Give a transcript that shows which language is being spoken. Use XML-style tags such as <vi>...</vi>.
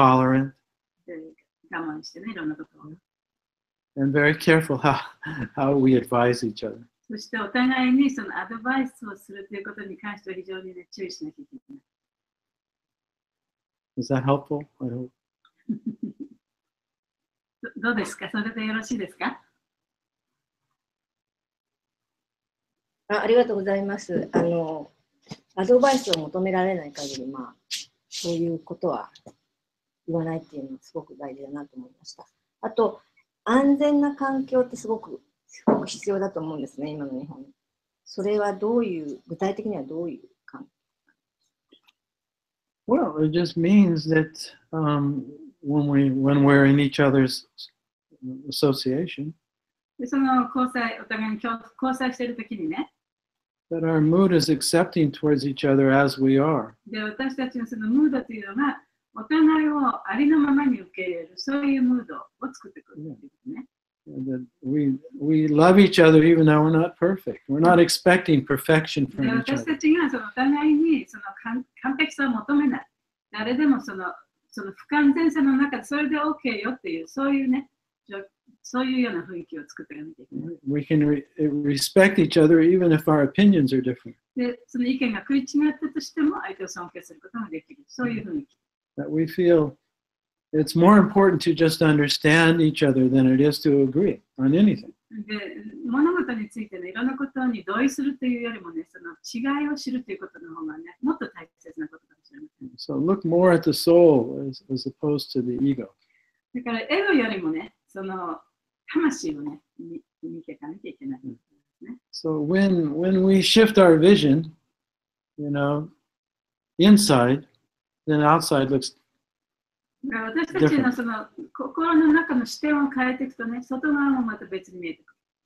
<en>tolerant,</en> <ja>ない。で我慢してね、いろんなことを。</ja> <en>and very careful how we advise each other.</en> <ja>そしてお互いにそのアドバイスをするということに関しては非常に、ね、注意しなきゃいけない。</ja> <en>Is that helpful? I hope.</en> <ja>どうですか？それでよろしいですか？ありがとうございます。アドバイスを求められない限り、まあ、そういうことは言わないっていうのはすごく大事だなと思いました。あと、安全な環境ってすごく必要だと思うんですね、今の日本。それはどういう、具体的にはどういう環境？</ja> <en>Well, it just means that when we're in each other's association,</en> <ja>でその交際、お互いに交際しているときにね、</ja> <en>that our mood is accepting towards each other as we are.</en> <ja>で私たちのそのムードというのが、お互いをありのままに受け入れる、そういうムードを作ってくるっていうね。</ja> <en>That we love each other even though we're not perfect. We're not expecting perfection</en> <ja>で</ja> <en>from each</en> <ja>私</ja> <en>other.</en> <ja>たちがそのお互いにその完璧さを求めない。誰でもその不完全さの中でそれで OK よっていう、そういうね、そういうような雰囲気を作っていかなきゃいけない。</ja> <en>We can respect each other even if our opinions are different.</en> <ja>で、その意見が食い違ったとしても相手を尊敬することができる。そういう雰囲気。</ja> <en>That we feel it's more important to just understand each other than it is to agree on anything.</en> <ja>で、物事についてのいろんなことに同意するというよりもね、その違いを知るということの方がね、もっと大切なことかもしれません。</ja> <en>So look more at the soul as opposed to the ego.</en> <ja>だからエゴよりもね、その魂をね、見ていかなきゃいけない。</ja> <en>So when we shift our vision, inside, then outside looks</en> <ja>私たちのその心の中の視点を変えていくとね、外側もまた別に見えてくる。</ja>